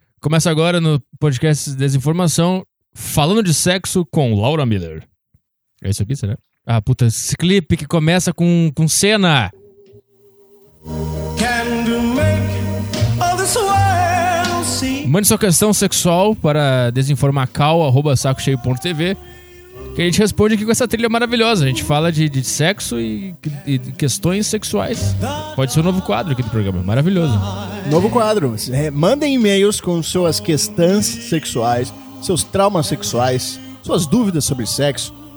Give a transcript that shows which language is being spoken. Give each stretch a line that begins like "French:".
Portuguese: Começa agora no podcast Desinformação, falando de sexo com Laura Miller. É isso aqui, será? Ah, puta, esse clipe que começa com cena.
English: Can you make all this world see?
Portuguese: Mande sua questão sexual para desinformacal@sacocheio.tv, que a gente responde aqui com essa trilha maravilhosa. A gente fala de sexo e questões sexuais. Pode ser um novo quadro aqui do programa, maravilhoso. Novo quadro. Mandem e-mails com suas questões sexuais, seus traumas sexuais, suas dúvidas sobre sexo.